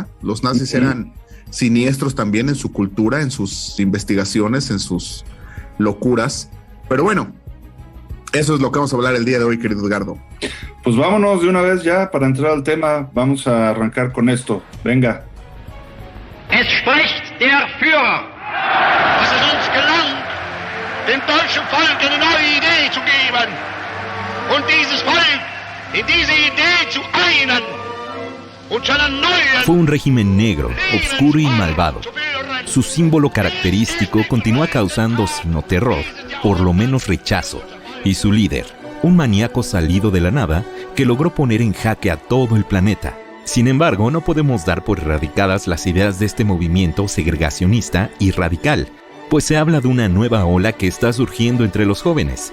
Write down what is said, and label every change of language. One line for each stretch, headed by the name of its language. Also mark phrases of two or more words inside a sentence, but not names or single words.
Spanish: Los nazis eran siniestros también en su cultura, en sus investigaciones, en sus locuras. Pero bueno, eso es lo que vamos a hablar el día de hoy, querido Edgardo. Pues vámonos de una vez ya para entrar al tema. Vamos a arrancar con esto. Venga.
German: Es spricht der Führer, dass es uns gelang, dem deutschen Volk eine neue Idee zu geben und dieses Volk in diese Idee zu einen und zu einer neuen...
Spanish: Fue un régimen negro, oscuro y malvado. Su símbolo característico continúa causando, si no terror, por lo menos rechazo, y su líder, un maníaco salido de la nada que logró poner en jaque a todo el planeta. Sin embargo, no podemos dar por erradicadas las ideas de este movimiento segregacionista y radical, pues se habla de una nueva ola que está surgiendo entre los jóvenes.